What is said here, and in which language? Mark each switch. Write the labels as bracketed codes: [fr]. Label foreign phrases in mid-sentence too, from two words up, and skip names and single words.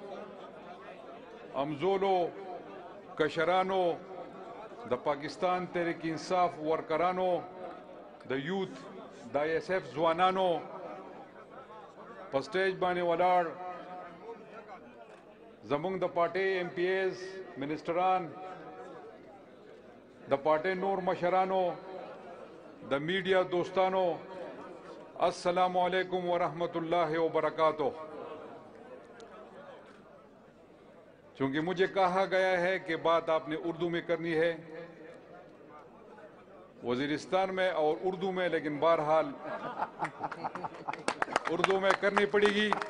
[ps] امزولو کشرانو دا پاکستان تحریک انصاف ورکرانو دا یوتھ دا ایس ایف ځوانانو په سټیج باندې ولاړ زمونږ د پارټۍ ایم پی ایز منسټران د پارټۍ نور مشرانو د میډیا دوستانو [ar] السلام علیکم ورحمۃ اللہ وبرکاتہ. [ur] چونکہ مجھے کہا گیا ہے کہ بات آپ نے اردو میں کرنی ہے وزیرستان میں اور اردو میں، لیکن بہرحال اردو میں کرنی پڑے گی.